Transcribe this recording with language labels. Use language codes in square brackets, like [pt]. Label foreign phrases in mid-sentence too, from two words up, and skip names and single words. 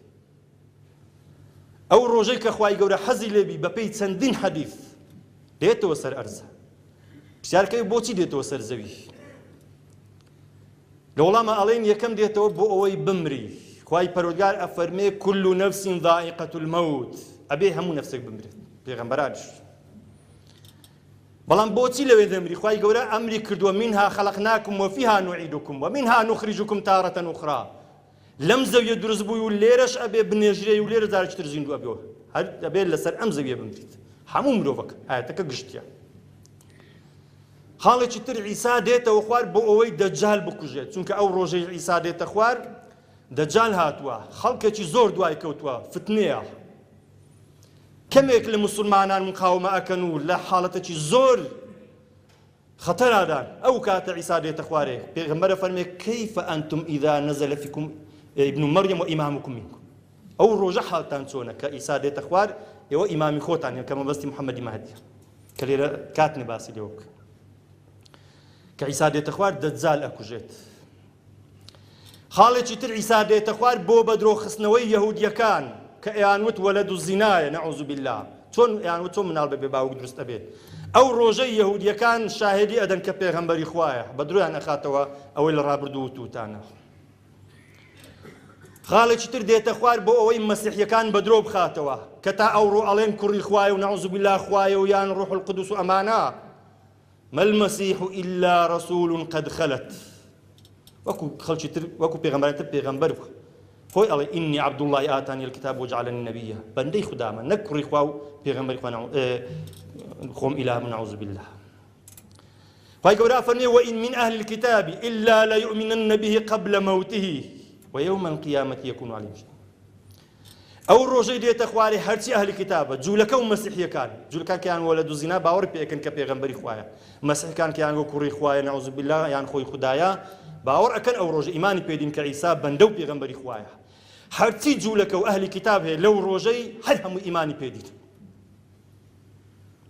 [ckb] ئەو ڕۆژەی کە خوای گەورە حەزی لێبی بەپێی چەندین حەدیث دێتەوە سەر ئەرزە، پرسیارکەوی بۆچی دێتەوە سەر زەوی؟ لە وەڵامە ئەڵێن یەکەم دێتەوە بۆ ئەوەی بمری، خوای پەروەردگار ئەفەرمێ [ar] كل نفس ذائقة الموت، [ckb] ئەبێ هەموو نەفسێک بمرێت، پێغەمبەرانیش. بەڵام بۆچی لەوێ دەمری؟ خوای گەورە ئەمری کردووە [ar] منها خەلەقناکم وفیها نوعیدکم ومنها نخرجکم تارة أخرى، [ckb] لەم زەویە دروست بووی و لێرەش ئەبێ بنێژرێ و لێرە جارێکی تر زیندوو ئەبێەوە، هەر ئەبێ لەسەر ئەم زەویە بمریت، هەموو مرۆڤەک ئاەتەکە گشتیە. خاڵێکی تر عیسا دێتەوە خوار بۆ ئەوەی دەجال بکوژێت، چونکە ئەو ڕۆژەی عیسا دێتە خوار دەجال هاتووە، خەڵکێکی زۆر دوای کەوتووە، فتنەیە، کەمێک لە موسڵمانان مقاومە ئەکەن و لە حاڵەتێکی زۆر خەتەرادان، ئەو کاتە عیسا دێتە خوارێ، پێغەمبەرە فەرمێ [ar] كيف أنتم إذا نزل فيكم ابن مريم وإمامكم منكم، [ckb] ئەو ڕۆژە حاڵتان چۆنە کە عیسا دێتە خوار، ئێوە ئیمامی خۆتان کە مەبەستی محەممەدی مەهدیە، کە لێرە کاتنێ باسی لێوە بکە. کە عیسا دێتە خوار دەجال ئەکوژێت. خاڵێکی تر عیسا دێتە خوار بۆ بەدرۆخستنەوەی یەهودیەکان کە ئەیانوت وەلەد و زینایە، [ar] نەعوذ بالله، [ckb] چۆن ئەیانوت چۆن مناڵ بەبێ باوک دروست ئەبێت. ئەو ڕۆژەی یەهودیەکان شاهدی ئەدەن کە پێغەمبەری خوایە، بە درۆیان ئەخاتەوە ئەوەی لە ڕابردوو وتوتانە. خاڵێکی تر دێتە خوار بۆ ئەوەی مەسیحیەکان بە درۆ بخاتەوە، کە تا ئەوڕۆ ئەڵێن کوڕی خوایە و [ar] نەعوذ بالله [ckb] خوایە و یان [ar] ڕوح القدس [ckb] و ئەمانە. [ar] ما المسيح إلا رسول قد خلت، [ckb] وەکو پێغەمبەرێک تر پێغەمبەر بووە، خۆی ئەڵێ [ar] إني عبد الله آتاني الكتاب وجعلني نبيا، [ckb] بەندەی خودامە، نەک کوڕی خوا و پێغەمبەری خوا خۆم ئیلا [ar] نەعوذ بالله. [ckb] خوای گەورە فەرمێ [ar] وإن من أهل الكتاب إلا ليؤمنن به قبل موته ويوم القيامة يكون عليهم شهيدا. [ckb] ئەو ڕۆژەی دێتە خوارێ هەرچی ئەهلی کتابە، جوولەکە و مەسیحیەکان، جوولەکان کەیان وەلەد و زینا باوەڕ پێکەن کە پێغەمبەری خوایە، مەسیحەکان کەیان گۆ کوڕی خوایە [ar] نەعوذ بالله [ckb] یان خۆی خودایە، باوەڕ ئەکەن ئەو ڕۆژە ئیمانی پێدین کە عیسا بەندە و پێغەمبەری خوایە. هەرچی جوولەکە و ئەهلی کتاب هەیە لەو ڕۆژەی هەر هەموو ئیمانی پێدین.